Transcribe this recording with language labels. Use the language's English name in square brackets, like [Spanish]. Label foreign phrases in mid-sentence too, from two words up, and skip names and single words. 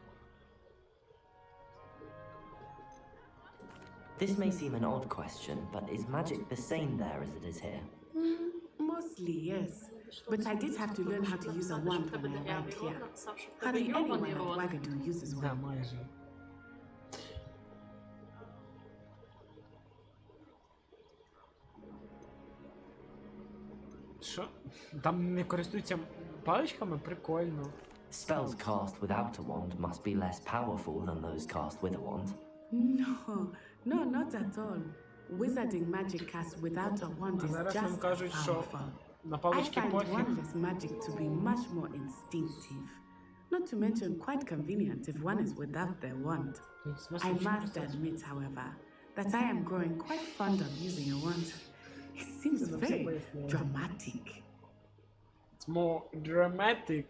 [English] This may seem an odd question, but is magic the same there as it is here? Mostly, yes. But I did have to learn how to use a wand when I arrived here. Hardly anyone at Wagadu uses one. [Ukrainian] Що? Там не користуються паличками? Прикольно. [English] Spells cast without a wand must be less powerful than those cast with a wand. No, not at all. Wizarding magic cast without a wand is [Ukrainian] Зараз нам [English] just as [Ukrainian] кажуть, що [English] powerful. [Ukrainian] на [English] I [Ukrainian] палички [English] find [Ukrainian] пофіг. [English] wandless magic to be much more instinctive. Not to mention quite convenient if one is without their wand. I must admit, however, that I am growing quite fond of using a wand. It seems very dramatic. It's more dramatic.